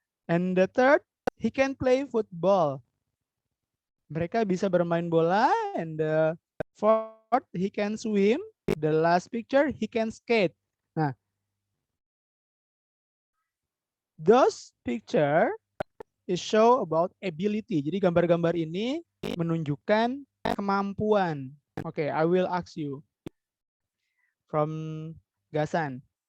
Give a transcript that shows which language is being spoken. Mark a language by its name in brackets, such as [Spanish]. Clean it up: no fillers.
[English] And the third, he can play football. [Indonesian] Mereka bisa bermain bola. [English] And the fourth, he can swim. The last picture, he can skate. Nah, those picture is show about ability. [Indonesian] Jadi gambar-gambar ini menunjukkan kemampuan. [English] Okay, I will ask you from Gasan.